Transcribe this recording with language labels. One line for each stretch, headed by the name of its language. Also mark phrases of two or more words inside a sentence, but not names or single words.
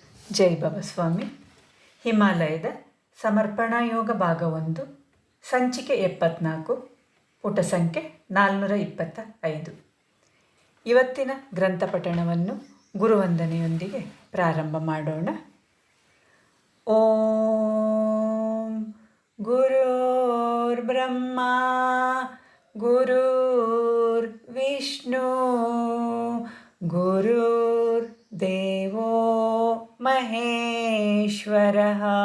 Kannada: ಜೈ ಬಾಬಾಸ್ವಾಮಿ. ಹಿಮಾಲಯದ ಸಮರ್ಪಣಾ ಯೋಗ ಭಾಗ 1, ಸಂಚಿಕೆ 74, ಪುಟ ಸಂಖ್ಯೆ 425. ಇವತ್ತಿನ ಗ್ರಂಥ ಪಠಣವನ್ನು ಗುರುವಂದನೆಯೊಂದಿಗೆ ಪ್ರಾರಂಭ ಮಾಡೋಣ.
Sanskrit: ಓಂ ಗುರುರ್ ಬ್ರಹ್ಮ ಗುರುರ್ ವಿಷ್ಣು ಗುರುರ್ ದೇವೋ ಮಹೇಶ್ವರಃ